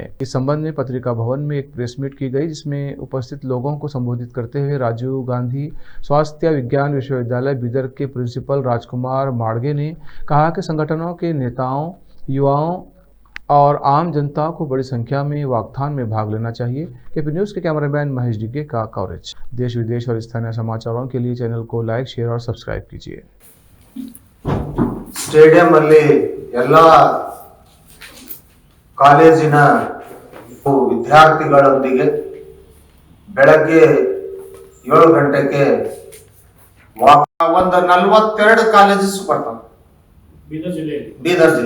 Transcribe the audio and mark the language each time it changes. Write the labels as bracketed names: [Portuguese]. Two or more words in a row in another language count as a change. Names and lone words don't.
[Hindi] इस संबंध में पत्रिका भवन में एक [English] press meet [Hindi] की गई, जिसमें उपस्थित लोगों को संबोधित करते हुए राजीव गांधी स्वास्थ्य विज्ञान विश्वविद्यालय बीदर के प्रिंसिपल राजकुमार माड़गे ने कहा कि संगठनों के नेताओं, युवाओं और आम जनता को बड़ी संख्या में वॉकथॉन में भाग लेना चाहिए। केपी न्यूज़ के कैमरामैन महेश डिग्गे का कवरेज। देश विदेश और स्थानीय समाचारों के लिए चैनल को लाइक, शेयर और सब्सक्राइब कीजिए। [Kannada] स्टेडियम ಅಲ್ಲಿ ಎಲ್ಲಾ ಕಾಲೇಜಿನ ವಿದ್ಯಾರ್ಥಿಗಳೊಂದಿಗೆ ಬೆಳಗ್ಗೆ 7 ಗಂಟೆಗೆ ಒಂದು 42 ಕಾಲೇಜಸ್ ಬರ್ತವೆ ಬೀದರ್ ಜಿಲ್ಲೆ